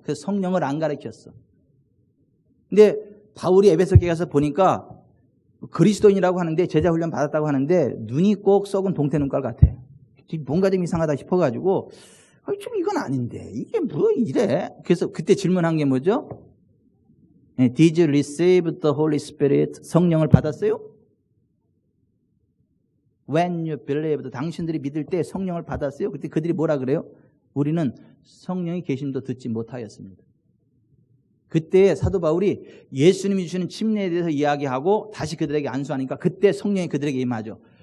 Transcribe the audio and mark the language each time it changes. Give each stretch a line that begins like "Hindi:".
Korean: 그래서 성령을 안 가르쳤어. 근데 바울이 에베소 교회 가서 보니까 그리스도인이라고 하는데 제자 훈련 받았다고 하는데 눈이 꼭 썩은 동태 눈깔 같아. 뭔가 좀 이상하다 싶어가지고 좀 이건 아닌데 이게 뭐 이래? 그래서 그때 질문한 게 뭐죠?
English: Did you receive the Holy Spirit?
Korean: 성령을 받았어요?
English: When you believed,
Korean: 당신들이 믿을 때 성령을 받았어요? 그때 그들이 뭐라 그래요? 우리는 성령의 계심도 듣지 못하였습니다. 그때 사도 바울이 예수님이 주시는 침례에 대해서 이야기하고 다시 그들에게 안수하니까 그때 성령이 그들에게 임하죠.